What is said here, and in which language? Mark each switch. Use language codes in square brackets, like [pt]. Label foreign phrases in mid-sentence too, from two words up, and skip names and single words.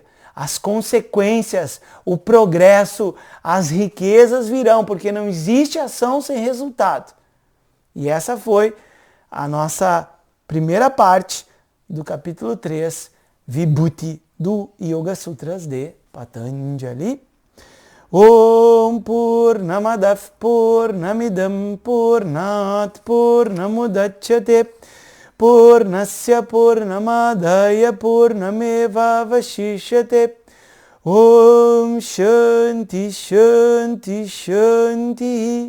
[pt] As consequências, o progresso, as riquezas virão, porque não existe ação sem resultado. E essa foi a nossa primeira parte do capítulo 3, Vibhuti, do Yoga Sutras de Patanjali. [sa] ॐ पूर्णमदः पूर्णमिदम् पूर्णात् पूर्णमुदच्यते पूर्णस्य पूर्णमादाय पूर्णमेव वशिष्यते. ॐ शान्तिः शान्तिः शान्तिः.